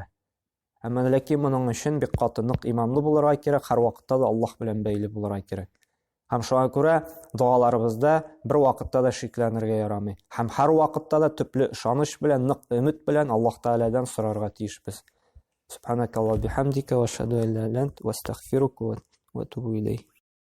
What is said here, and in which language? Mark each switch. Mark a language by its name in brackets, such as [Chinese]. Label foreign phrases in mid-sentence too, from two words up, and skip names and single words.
[Tatar] Әмма ләкин моның өчен бик каты нык иманлы булырга кирәк, һәр вакытта да Аллаһ белән бәйле булырга кирәк. Һәм шуңа күрә дуаларыбызда бер вакытта да шикләнергә ярамый. Һәм һәр вакытта да төпле ышаныч белән, нык өмет белән Аллаһ Тәгаләдән сорарга тиешбез. [Arabic] سبحانك اللهم بحمدك وأشهد أن لا إله إلا أنت وأستغفرك وأتوب إليك.